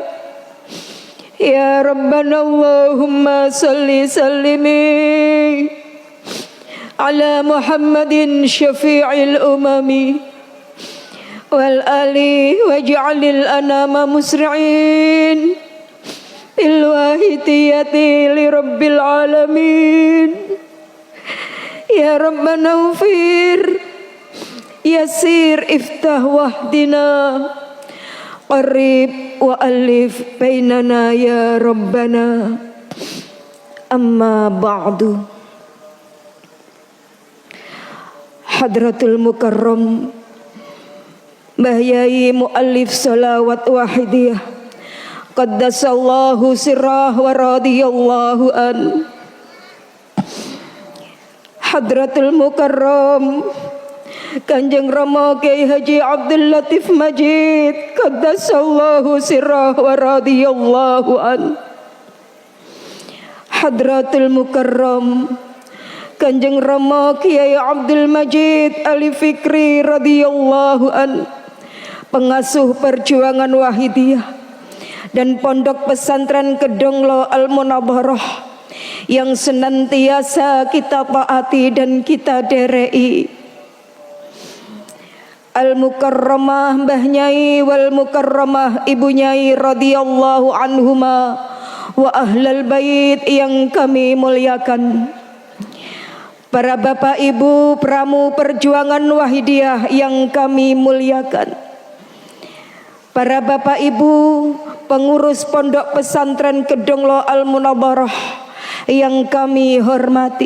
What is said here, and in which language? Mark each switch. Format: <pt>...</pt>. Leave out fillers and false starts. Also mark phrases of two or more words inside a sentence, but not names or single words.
<ar>يا ربنا اللهم صل وسلم على محمد شافع الأمم والآل واجعل الأنام مسرعين بالواحدية لرب العالمين. يا ربنا اغفر يسر افتح واهدنا قرب وألف بيننا يا ربنا. أما بعد. حضرة المكرم Mbah Yai Muallif Salawat Wahidiyah قدس الله سره ورضي الله عنه. حضرة المكرم Kanjeng Rama Kiai Haji Abdul Latif Majid قدس الله سره ورضي الله عنه. حضرة المكرم Kanjeng Rama Kiai Abdul Majid Ali Fikri رضي الله عنه,</ar> <id>pengasuh perjuangan Wahidiyah dan Pondok Pesantren Kedonglo Al-Munawwarah yang senantiasa kita taati dan kita derei.</id> <ar>Al-Mukarramah Mbah Nyai wal Mukarramah Ibu Nyai رضي الله عنهما وأهل البيت</ar> <id>yang kami muliakan. Para bapak ibu pramu perjuangan Wahidiyah yang kami muliakan. Para bapak ibu pengurus Pondok Pesantren Kedonglo Al-Munawwarah yang kami hormati.</id>